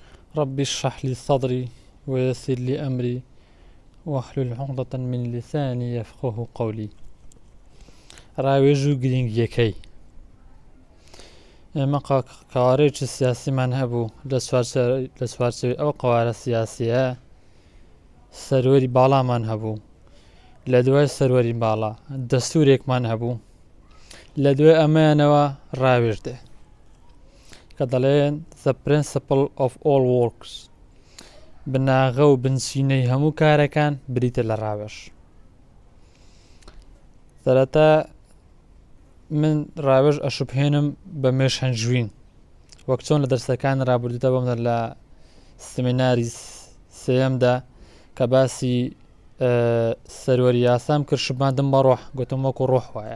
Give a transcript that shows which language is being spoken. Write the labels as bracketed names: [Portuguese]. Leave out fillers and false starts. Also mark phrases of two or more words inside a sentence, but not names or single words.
[Arabic] رب اشرح لي صدري ويسر لي أمري واحلل عقدة من لساني يفقه قولي. [Central Kurdish] ڕاوێژ و گرنگیەکەی ئێمە قوارەیەکی سیاسیمان هەبوو لە سوارچەوەی ئەو قوارە سیاسیە سەروەری باڵامان هەبوو، لە دوای سەروەری باڵا دەستوورێکمان هەبوو، لە دوای ئەمەیانەوە ڕاوێژدێ کە دەڵێن [English] the principle of all works، [Central Kurdish] بناغە و بنچینەی هەموو کارەکان بریتە لە ڕاوێژ. سەرەتا من ڕاوێژ ئەشوبهێنم بە مێشهەنجوین، وەک چۆن لە دەرسەکان ڕابردووتە بۆمە لە سمیناری سێەمدا کە باسی سەروەری یاسام کرد، شوباندم بە ڕۆح، گوتم وەکو ڕۆح وایە.